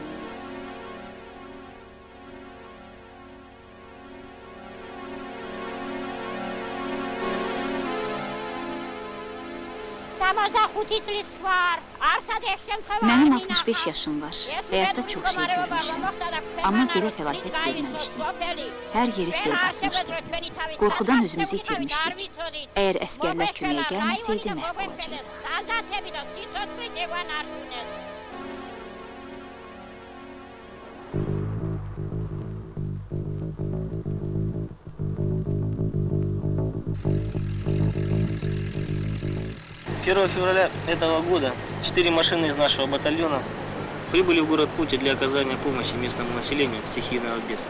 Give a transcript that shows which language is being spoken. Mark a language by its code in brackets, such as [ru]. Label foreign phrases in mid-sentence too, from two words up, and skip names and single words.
[az] Mənim 65 yaşım var. Həyatda çox şey görmüşəm. Amma belə fəlakət görməmişdim. Hər yeri sel basmışdı. Qorxudan özümüzü itirmişdik. Əgər əskərlər köməyə gəlməsəydi, məhv olacaqdıq. [ru] Первого февраля этого года 4 машины из нашего батальона прибыли в город Пути для оказания помощи местному населению от стихийного бедствия.